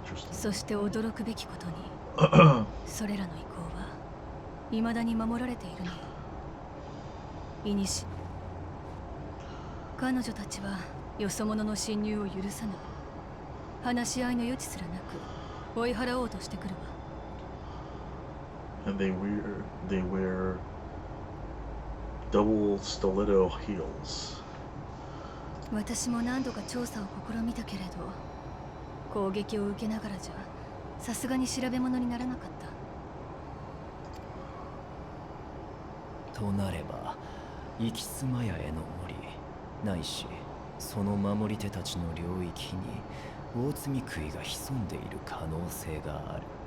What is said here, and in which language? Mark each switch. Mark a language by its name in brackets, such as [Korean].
[Japanese] そして驚くべきことにそれらの遺構は未だに守られているのよ。いにし彼女たちはよそ者の侵入を許さない。話し合いの余地すらなく追い払おうとしてくるわ。 [English] And they wear double stiletto heels. [Japanese] 私も何度か調査を試みたけれど、攻撃を受けながらじゃさすがに調べ物にならなかった。となれば、イキスマヤへの森ないしその守り手たちの領域に大積み食いが潜んでいる可能性がある。